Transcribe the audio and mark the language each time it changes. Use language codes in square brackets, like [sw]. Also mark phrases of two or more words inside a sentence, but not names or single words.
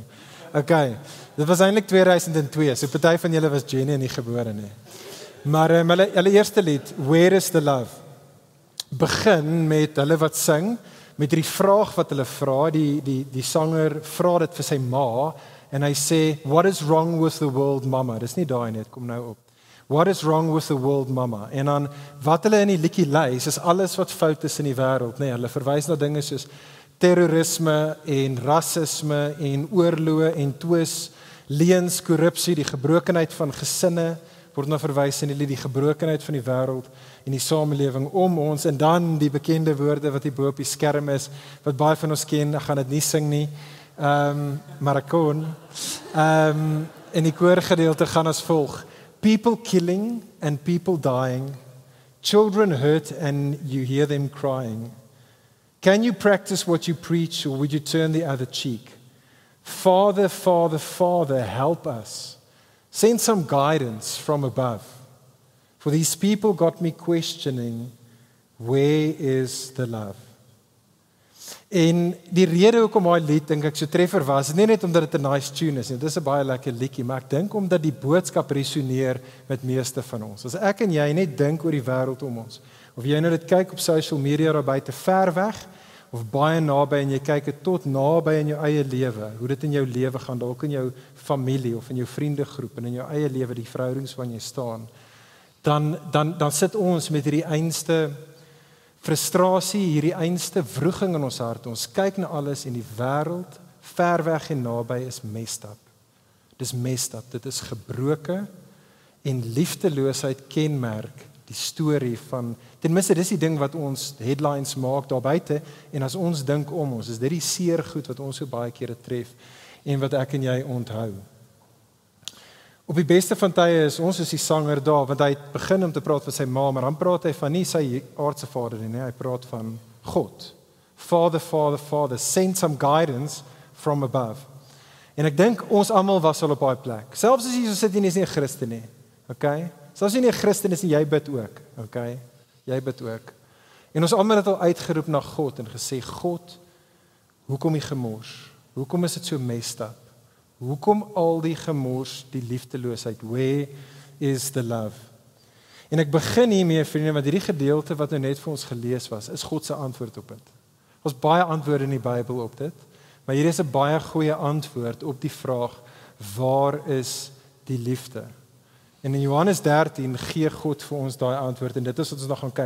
[af] Okay, dit was eintlik 2002, so party van julle was genuine nie gebore nie. Maar hulle eerste lied, [en] Where is the Love, [af] begin met hulle wat sing, met die vraag wat hulle vra, die sanger vra dit vir sy ma, en hy sê, [en] what is wrong with the world, mama? [af] Dis nie daai net, kom nou op. [en] What is wrong with the world, mama? [af] En dan, wat hulle in die liedjie lys, is alles wat fout is in die wêreld, nee, hulle verwys na dinge soos terrorisme, en rassisme, en oorloë, en twis, leuns, korrupsie, die gebrokenheid van gesinne, word nou verwys in die gebrokenheid van die wêreld en die samelewing om ons, en dan die bekende woorde wat hier bo op die skerm is, wat baie van ons ken, ek gaan dit nie sing nie, maar ek kon. En die koorgedeelte gaan as volg: [en] people killing and people dying, children hurt and you hear them crying. Can you practice what you preach, or would you turn the other cheek? Father, Father, Father, help us. Send some guidance from above. For these people got me questioning, where is the love? [af] En die rede hoekom daai lied dink ek so treffer was, nie net omdat dit 'n [en] nice tune [af] is nie, dit is 'n baie lekker liedjie, maar ek dink omdat die boodskap resoneer met meeste van ons. As ek en jy net dink oor die wêreld om ons, of jy nou dit kyk op [en] social media [af] daar buite ver weg, of baie naby en jy kyk dit tot naby in jou eie lewe, hoe dit in jou lewe gaan, dalk in jou familie of in jou vriendegroep en in jou eie lewe, die verhoudings waarin jy staan, dan sit ons met hierdie einste frustrasie, hierdie einste wroging in ons hart. Ons kyk na alles en die wêreld, ver weg en naby, is [en] messed up. [af] Dis [en] messed up, [af] dit is gebroke en liefdeloosheid kenmerk die storie van, ten minste dis die ding wat ons headlines maak daar buite, en as ons dink om ons, is dit die seer goed wat ons so baie kere tref, en wat ek en jy onthou. Op die beste van tye is ons die sanger daar, want hy begin om te praat van sy ma, maar dan praat hy van nie sy aardse vader nie, hy praat van God. [en] Father, Father, Father, send some guidance from above. [af] En ek dink ons almal was al op daai plek. Selfs as jy so sit en jy is nie 'n Christen nie, okay? Selfs as jy nie 'n Christen is nie, jy bid ook, okay? Jy bid ook. En ons almal het al uitgeroep na God en gesê, God, hoekom die gemors? Hoekom is dit so [en] messed up? [af] Hoekom al die gemors, die liefdeloosheid? [en] Where is the love? [af] En ek begin hiermee, vriende, want hierdie gedeelte wat nou net vir ons gelees was, is God se antwoord op dit. Ons baie antwoorde in die Bybel op dit, maar hier is 'n baie goeie antwoord op die vraag, waar is die liefde? En in Johannes 13 gee God vir ons daai antwoord, en dit is wat ons nog gaan kyk.